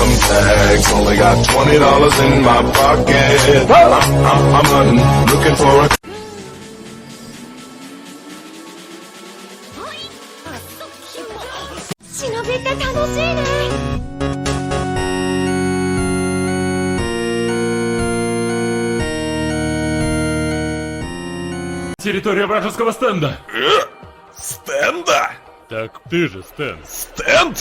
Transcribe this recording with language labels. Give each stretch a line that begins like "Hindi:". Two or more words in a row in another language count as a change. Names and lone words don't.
English: bags. Only got $20 in my pocket. I'm hunting, looking for a.
Japanese: 忍びって楽しいね。
Russian: Территория вражеского стенда. Стенда? Так ты же стенд. Стенд?